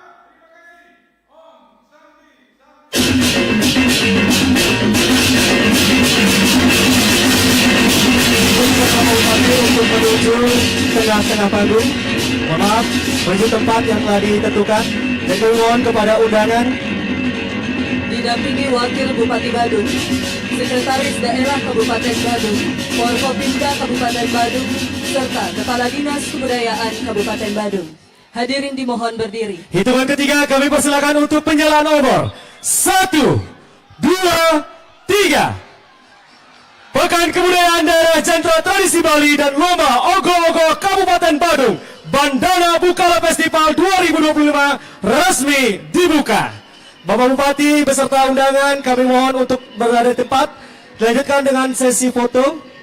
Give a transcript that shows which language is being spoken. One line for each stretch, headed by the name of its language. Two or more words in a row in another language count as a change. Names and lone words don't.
Indonesian: Terima kasih.
Sanskrit: Om Santi Santi.
Indonesian: Untuk menuju tengah-tengah panggung, mohon maaf, menuju tempat yang telah ditentukan, dan kami mohon kepada undangan Didampingi Wakil Bupati Badung, Sekretaris Daerah Kabupaten Badung, Forkopimda Kabupaten Badung, serta Kepala Dinas Kebudayaan Kabupaten Badung. Hadirin dimohon berdiri. hitungan ketiga. Kami persilakan untuk penyalaan obor. 1, 2, 3. Pekan Kebudayaan Daerah Jantra Tradisi Bali dan Lomba Ogoh-ogoh Kabupaten Badung Bandana Bukala Festival 2025 resmi dibuka. Bapak Bupati beserta undangan kami mohon untuk berada di tempat. Dilanjutkan dengan sesi foto.